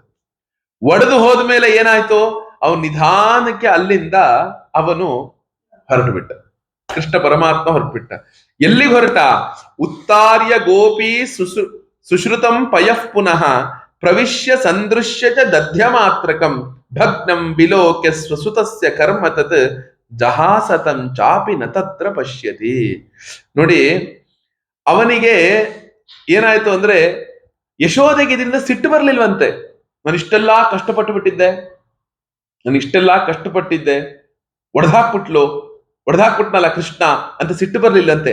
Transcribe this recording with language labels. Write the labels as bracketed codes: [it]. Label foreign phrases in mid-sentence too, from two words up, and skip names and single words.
[kn] ಒಡೆದು ಹೋದ್ಮೇಲೆ ಏನಾಯ್ತು, ಅವನು ನಿಧಾನಕ್ಕೆ ಅಲ್ಲಿಂದ ಅವನು ಹೊರಟು ಬಿಟ್ಟ. ಕೃಷ್ಣ ಪರಮಾತ್ಮ ಹೊರಟುಬಿಟ್ಟ. ಎಲ್ಲಿಗೆ ಹೊರಟ? [sa] ಉತ್ತಾರ್ಯ ಗೋಪಿ ಸುಶ್ರುತಂ ಪಯಃ ಪುನಃ ಪ್ರವಿಶ್ಯ ಸಂದೃಶ್ಯ ಚ ದಧ್ಯ ಮಾತ್ರಕಂ ಭಗ್ನಂ ಬಿಲೋಕ್ಯ ಸ್ವಸುತಸ್ಯ ಕರ್ಮ ತತ್ ಜಹಾಸತಂ ಚಾಪಿ ನ ತತ್ರ ಪಶ್ಯತಿ. [kn] ನೋಡಿ, ಅವನಿಗೆ ಏನಾಯ್ತು ಅಂದ್ರೆ ಯಶೋದೆಗೆ ಇದರಿಂದ ಸಿಟ್ಟು ಬರ್ಲಿಲ್ವಂತೆ. ನಾನು ಇಷ್ಟೆಲ್ಲಾ ಕಷ್ಟಪಟ್ಟಿದ್ದೆ, ಹೊಡೆದಾಕ್ಬಿಟ್ನಲ್ಲ ಕೃಷ್ಣ ಅಂತ ಸಿಟ್ಟು ಬರ್ಲಿಲ್ಲಂತೆ.